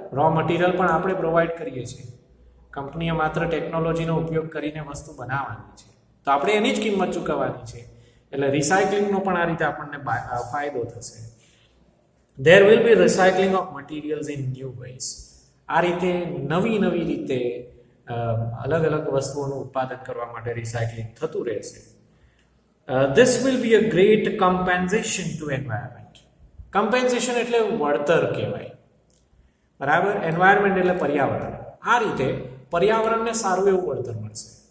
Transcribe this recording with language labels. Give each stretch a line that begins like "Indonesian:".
Gujarati: Raw material પણ આપણે provide કરીએ છીએ. કંપનીએ માત્ર ટેકનોલોજીનો ઉપયોગ કરીને વસ્તુ બનાવવાની છે તો આપણે એની જ કિંમત ચૂકવવાની છે. એટલે રિસાયકલિંગનો પણ આ રીતે આપણને ફાયદો થશે.
English: There will be recycling of materials in new ways.
Gujarati: આ રીતે નવી નવી રીતે અલગ અલગ વસ્તુઓનું ઉત્પાદન કરવા માટે રિસાયકલિંગ થતું રહેશે.
English: This will be a great compensation to environment.
Gujarati: Compensation એટલે વળતર કહેવાય, બરાબર. એન્વાયરમેન્ટ એટલે પર્યાવરણ. આ રીતે પર્યાવરણને સારું એવું વળતર મળશે.